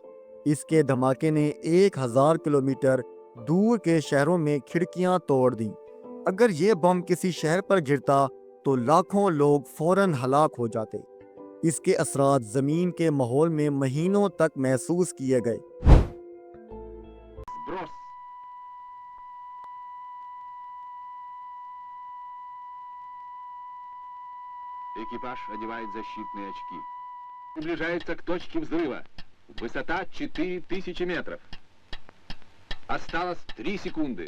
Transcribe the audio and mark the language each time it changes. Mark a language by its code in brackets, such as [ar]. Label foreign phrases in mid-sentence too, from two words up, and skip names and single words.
[ur] اس کے دھماکے نے 1000 کلومیٹر دور کے شہروں میں کھڑکیاں توڑ دی. اگر یہ بم کسی شہر پر گرتا تو لاکھوں لوگ فوراً ہلاک ہو جاتے. اس کے اثرات زمین کے ماحول میں مہینوں تک محسوس کیے گئے. [ru] Сброс. Экипаж одевает защитные очки. Приближается к точке взрыва. Высота 4000 метров. Осталось 3 секунды.